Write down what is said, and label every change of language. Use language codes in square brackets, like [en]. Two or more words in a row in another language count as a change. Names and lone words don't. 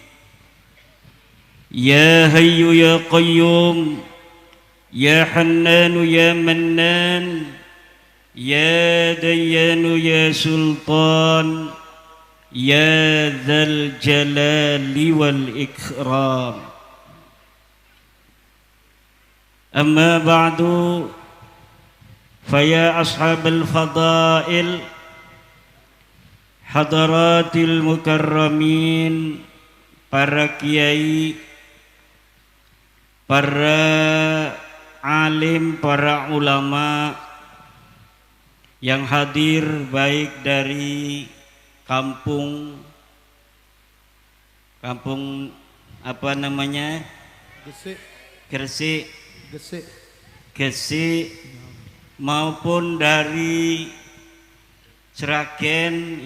[ar] يا حي يا قيوم يا حنان يا منان يا ديان يا سلطان يا ذا الجلال والإكرام أما بعد فيا أصحاب الفضائل حضرات المكرمين [id] para kiai, para alim, para ulama yang hadir baik dari kampung apa namanya? Gresik maupun dari Sragen.